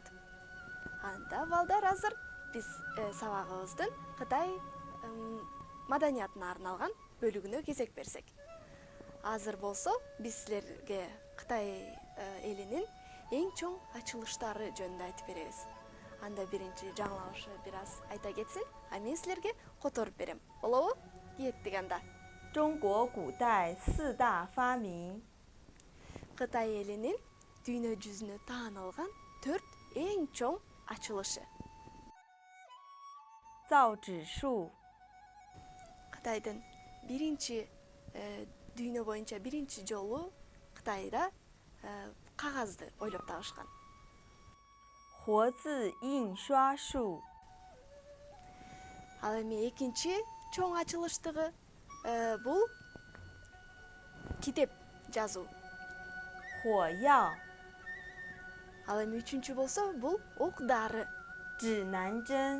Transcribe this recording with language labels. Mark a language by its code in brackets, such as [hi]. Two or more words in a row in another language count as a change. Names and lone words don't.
[ky] Анда балдар, азыр биз сабагыбыздын Кытай маданиятына арналган бөлүгүнө кезек берсек. Азыр болсо биз силерге Кытай элинин эң чоң ачылыштары жөнүндө айтып беребиз. Анда биринчи жаңылаушы бир аз айта кетсин, а мен силерге которуп берем. Болобу? Кеттик анда. [zh] 中国古代4大发明。 [ky] Кытай элинин дүйнө жүзүнө таанылган 4 эң чоң ачылышы. [zh] 造纸术。 [ky] Кытайдын биринчи дүйнө боюнча биринчи жолу Кытайда кагазды ойлоп табышкан. [zh] 活字印刷术。 [ky] Ал эми экинчи чоң ачылыштыгы бул китеп жазуу. [zh] 火药。 [ky] Ал эми үчүнчү болсо бул ок дары. [zh] 指南针。